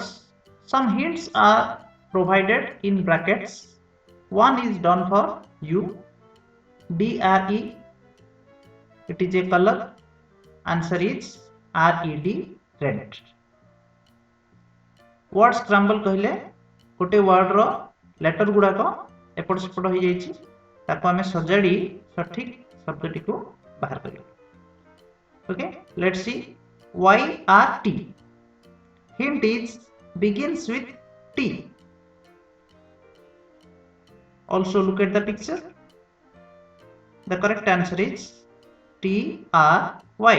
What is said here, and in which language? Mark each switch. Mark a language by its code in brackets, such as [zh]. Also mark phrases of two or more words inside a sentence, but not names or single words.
[en] Some hints are provided in brackets. One is done for you. DRE, it is a color. Answer is RED, red. word scramble [or] କହିଲେ ଗୋଟେ ୱାର୍ଡ ରୁ ଲେଟର ଗୁଡ଼ାକ ଏପଟ ସେପଟ ହୋଇ ଯାଇଛି ତାକୁ ଆମେ ସଜାଡ଼ି ସଠିକ ଶବ୍ଦଟି କୁ ବାହାର କରିବା. [en] ओके, लेट्स सी YRT. Hint is begins with T. Also look at the picture. The correct answer is TRY.